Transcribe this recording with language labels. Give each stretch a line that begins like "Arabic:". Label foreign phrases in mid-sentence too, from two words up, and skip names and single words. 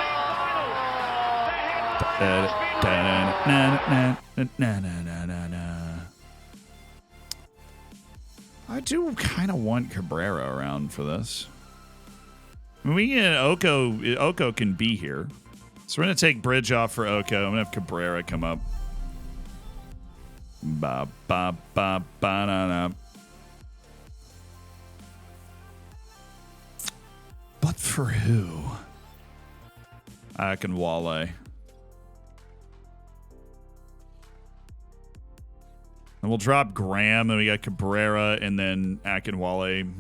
English: I do kind of want Cabrera around for this. I mean, we get Oko. Oko can be here. So we're going to take Bridge off for Oko. I'm going to have Cabrera come up. Ba, ba, ba, ba, na, na. But for who? Akinwale. And we'll drop Graham, then we got Cabrera, and then Akinwale.